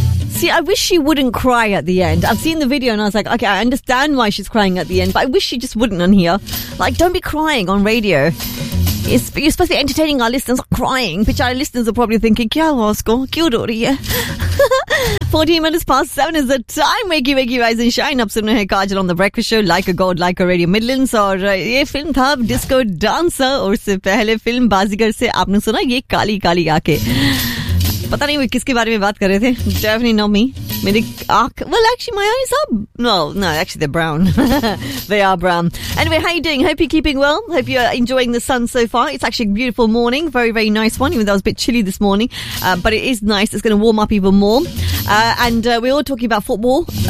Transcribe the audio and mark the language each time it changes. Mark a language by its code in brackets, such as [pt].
[en] See, I wish she wouldn't cry at the end. I've seen the video and I was like, okay, I understand why she's crying at the end, but I wish she just wouldn't on here. Like, don't be crying on radio. You're supposed to be entertaining our listeners, not crying, which our listeners are probably thinking, [hi] क्या Vasco, क्या डोरी है? [en] 14 minutes past 7 is the time. Wakey, wakey, rise and shine. [hi] आप सुन रहे हैं [en] Kajal on the Breakfast Show, Like a God, Like a Radio Midlands. [hi] और ये film था, डिस्को डांसर। और इससे पहले फ़िल्म बाज़ीगर से आपने सुना, ये काली काली आँखें। पता नहीं, किसके बारे में बात कर रहे थे? [en] Definitely not me. [hi] Meri aankh, [en] well, actually, my eyes are, no, actually, they're brown. They are brown. Anyway, how are you doing? Hope you're keeping well. Hope you're enjoying the sun so far. It's actually a beautiful morning. Very, very nice one, even though it was a bit chilly this morning. But it is nice. It's going to warm up even more. We're all talking about football.